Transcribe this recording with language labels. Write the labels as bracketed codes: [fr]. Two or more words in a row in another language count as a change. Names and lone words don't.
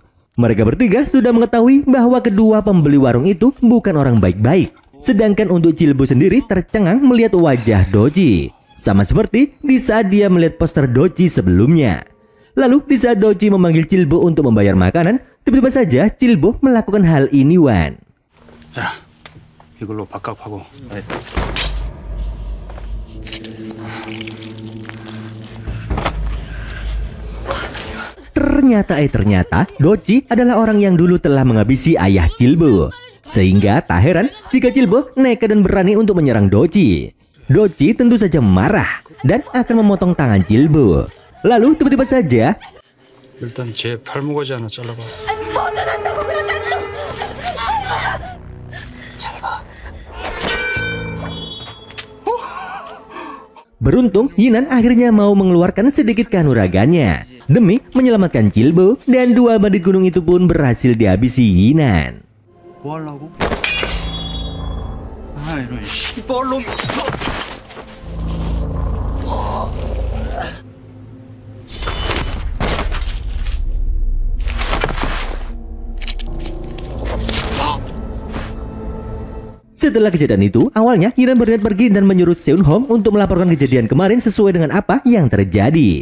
[id] Mereka bertiga sudah mengetahui bahwa kedua pembeli warung itu bukan orang baik-baik. Sedangkan untuk Jilbo sendiri tercengang melihat wajah Doji, sama seperti di saat dia melihat poster Doji sebelumnya. Lalu di saat Doji memanggil Jilbo untuk membayar makanan, tiba-tiba saja Jilbo melakukan hal ini, Wan. [ko] 야, 이걸로 밥값하고. [id] Ternyata Doji adalah orang yang dulu telah menghabisi ayah Jilbo. Sehingga tak heran jika Jilbo nekat dan berani untuk menyerang Doji. Doji tentu saja marah dan akan memotong tangan Jilbo. Lalu tiba-tiba saja [ko] 일단 제 팔목까지 하나 잘라봐. [id] beruntung Yinan akhirnya mau mengeluarkan sedikit kanuragannya demi menyelamatkan Jilbo, dan dua bandit gunung itu pun berhasil dihabisi Yinan. [ko] 뭐 하려고? 아, 이런 씨발놈. [id] Setelah kejadian itu, awalnya Yinan berniat pergi dan menyuruh Seun Hong untuk melaporkan kejadian kemarin sesuai dengan apa yang terjadi.